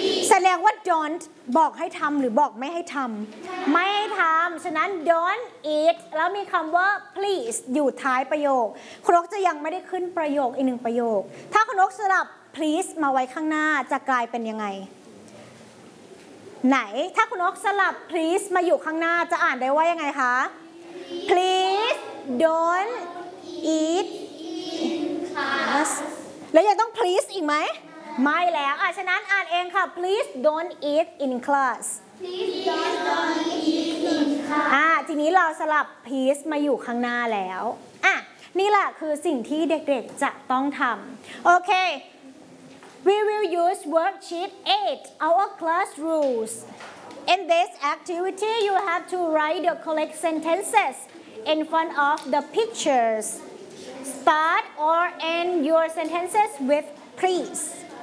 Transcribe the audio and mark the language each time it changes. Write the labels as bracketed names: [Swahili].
[Thai] แสดงว่า don't บอกให้ทำหรือบอกไม่ให้ทำไม่ทำฉะนั้น [English] don't eat [Thai] แล้วมีคำว่า please อยู่ท้ายประโยคครกจะยังไม่ได้ขึ้นประโยคอีกหนึ่งประโยคถ้าครกสลับ please มาไว้ข้างหน้าจะกลายเป็นยังไงไหนถ้าครกสลับ please มาอยู่ข้างหน้าจะอ่านได้ว่ายังไงคะ [English] please don't eat in class [Thai] แล้วยังต้อง please อีกไหม ไม่แล้วฉะนั้นอ่านเองค่ะ [English] please don't eat in class please don't eat in class [Thai] ทีนี้เราสลับ please มาอยู่ข้างหน้าแล้วนี่แหละคือสิ่งที่เด็กๆจะต้องทำโอเค [English] we will use worksheet 8 our class rules in this activity you have to write the correct sentences in front of the picturesStart or end your sentences with please.